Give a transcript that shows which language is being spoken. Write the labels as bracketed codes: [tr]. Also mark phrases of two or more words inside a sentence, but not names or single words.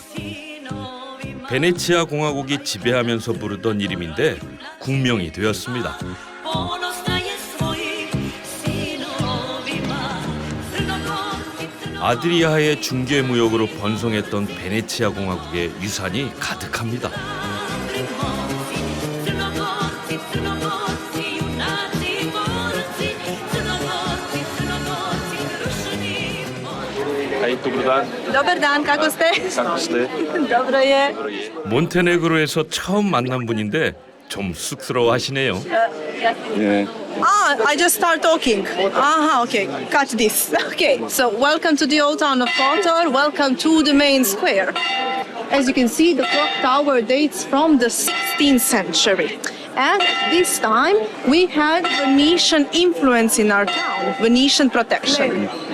[ko] 베네치아 공화국이 지배하면서 부르던 이름인데 국명이 되었습니다. 아드리아의 중개무역으로 번성했던 베네치아 공화국의 유산이 가득합니다. [sr] Dobar dan, kako ste? Dobro je. [ko] 몬테네그로에서 처음 만난 분인데 좀 쑥스러워하시네요. [en] I just start talking. Okay. Catch this. Okay. So, welcome to the old town of Kotor. Welcome to the main square. As you can see, the clock tower dates from the 16th century. And this time, we had Venetian influence in our town, Venetian protection.